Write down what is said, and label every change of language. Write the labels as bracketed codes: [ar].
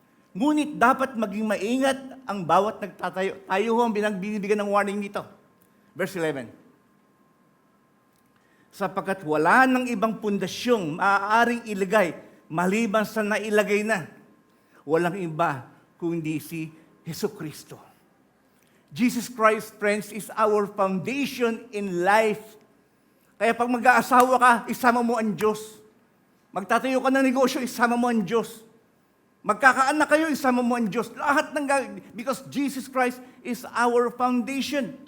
[tl] Ngunit dapat maging maingat ang bawat nagtatayo. Tayo ho ang binibigyan ng warning dito. Verse 11. Sapagkat wala ng ibang pundasyong maaaring ilagay maliban sa nailagay na. Walang iba kundi si Jesucristo. [en] Jesus Christ, friends, is our foundation in life. [tl] Kaya pag mag-aasawa ka, isama mo ang Diyos. Magtatayo ka ng negosyo, isama mo ang Diyos. Magkakaanak kayo, isama mo ang Diyos. Lahat ng [en] because Jesus Christ is our foundation.